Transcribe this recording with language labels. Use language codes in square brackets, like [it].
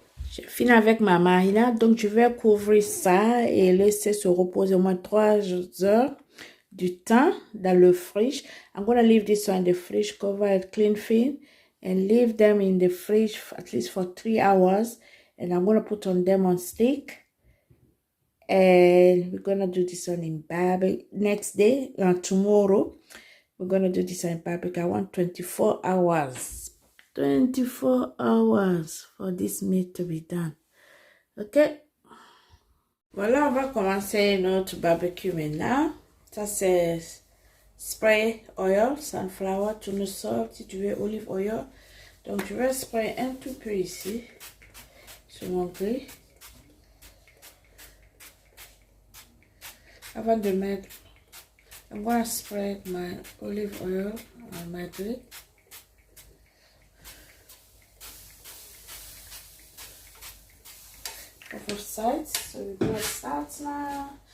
[fr] J'ai fini avec ma marinade. Donc, je vais couvrir ça et laisser se reposer au moins 3 heures du temps dans le fridge. [en] I'm going to leave this one in the fridge, cover it clean film, and leave them in the fridge at least for 3 hours. And I'm going to put on them on stick. And we're going to do this one in barbecue. Next day, tomorrow, we're going to do this one in barbecue. I want 24 hours. 24 hours for this meat to be done. [fr] Ok. Voilà, on va commencer notre barbecue maintenant. Ça, c'est [en] spray oil, sunflower, [fr] tournesol, si tu veux, [en] olive oil. [fr] Donc, je vais spray un tout peu ici sur mon grill. Avant de mettre, [en] I'm going to spread my olive oil on my grill. Both sides, so we're going to start now.